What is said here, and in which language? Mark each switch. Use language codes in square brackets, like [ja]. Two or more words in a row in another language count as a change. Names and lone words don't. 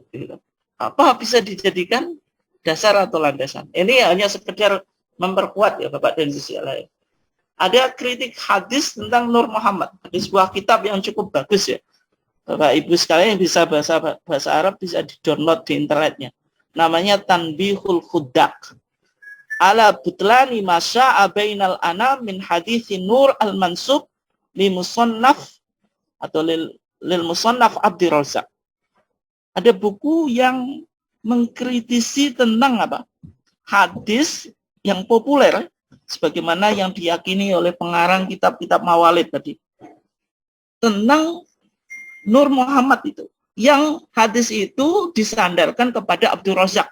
[id] Apa bisa dijadikan dasar atau landasan? Ini hanya sekedar memperkuat ya Bapak dan Ibu lain. Ada kritik hadis tentang Nur Muhammad. Ada sebuah kitab yang cukup bagus ya. Bapak Ibu sekalian yang bisa bahasa Arab bisa di-download di internetnya. Namanya Tanbihul Khuddaq. Ala butlani masya'a bainal anam min hadithi Nur al-Mansub li musannaf atau lil musannaf Abdi Razak. Ada buku yang mengkritisi tentang hadis yang populer sebagaimana yang diyakini oleh pengarang kitab-kitab mawalid tadi tentang Nur Muhammad itu, yang hadis itu disandarkan kepada Abdul Razak.